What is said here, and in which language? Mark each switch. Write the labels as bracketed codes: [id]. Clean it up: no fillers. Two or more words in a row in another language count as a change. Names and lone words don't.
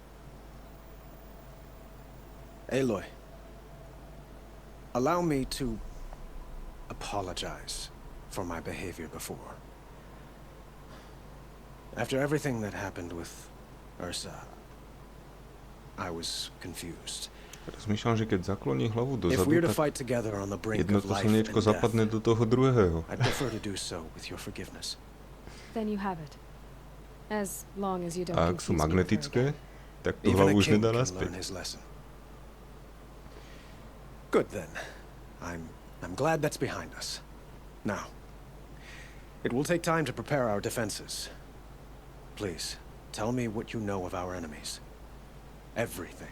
[en] Aloy, allow me to apologize for my behavior before. After everything that happened with Ursa, I was confused. [sk] Rozmýšľam, že keď zakloní hlavu [en] If [sk] dozadu, [en] we're to [sk] tak [en] fight together on the brink [sk] jedno [en] of [sk] to [en] life and [sk] slniečko [en] death, [sk] zapadne do toho druhého. [en] I'd prefer to do so with your forgiveness. Then you have it. As long as you don't [sk] A ak sú [en] confuse me [sk] magnetické, tak tú [en] Even a [sk] hlavu už [en] king [sk] nedá [en] can [sk] naspäť. [en] learn his lesson. Good then. I'm glad that's behind us. Now, it will take time to prepare our defenses. Please, tell me what you know of our enemies. Everything.